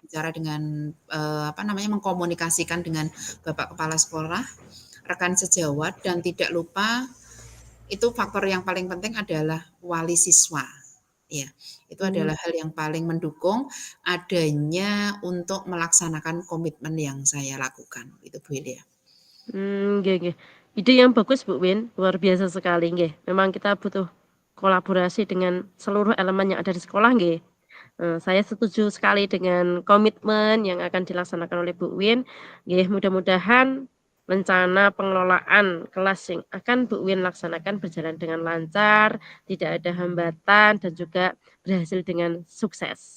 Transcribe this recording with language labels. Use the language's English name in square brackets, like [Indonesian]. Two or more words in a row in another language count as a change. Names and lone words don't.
[Indonesian] berbicara dengan, apa namanya, mengkomunikasikan dengan Bapak Kepala Sekolah, rekan sejawat, dan tidak lupa itu faktor yang paling penting adalah wali siswa. Ya, itu Mmm, adalah hal yang paling mendukung adanya untuk melaksanakan komitmen yang saya lakukan, itu Bu Hilya. [Javanese] nggih nggih. [Indonesian] Ide yang bagus Bu Win, luar biasa sekali nggih. Memang kita butuh kolaborasi dengan seluruh elemen yang ada di sekolah nggih. Saya setuju sekali dengan komitmen yang akan dilaksanakan oleh Bu Win. Nggih, mudah-mudahan rencana pengelolaan kelas yang akan Bu Win laksanakan berjalan dengan lancar, tidak ada hambatan, dan juga berhasil dengan sukses.